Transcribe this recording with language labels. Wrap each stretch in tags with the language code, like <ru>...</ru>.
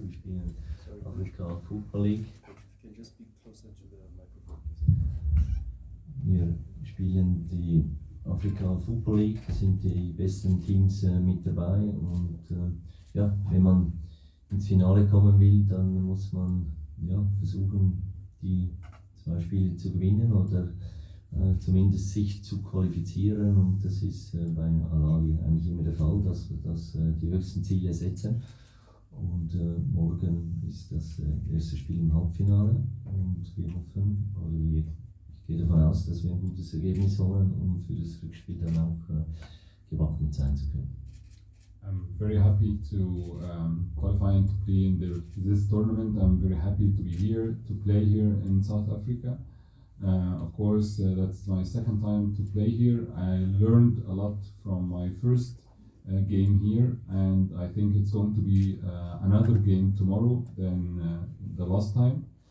<de>Wir spielen Afrika Football League.</de> <en>Can you just speak closer to the microphone, please?</en> <de>Wir spielen die Afrika Football League, da sind die besten Teams mit dabei und wenn man ins Finale kommen will, dann muss man versuchen, die 2 Spiele zu gewinnen oder zumindest sich zu qualifizieren, und das ist bei Ahly eigentlich immer der Fall, dass die höchsten Ziele setzen. Und morgen ist das erste Spiel im Halbfinale und wir hoffen, ich gehe davon aus, dass wir ein gutes Ergebnis holen, um für das Rückspiel dann auch gewappnet sein zu können.</de> <en>I'm very happy to qualify and to play in this tournament. I'm very happy to be here, to play here in South Africa. Of course, that's my second time to play here. I learned a lot from my first game here, and I think it's going to be another game tomorrow than the last time.</en>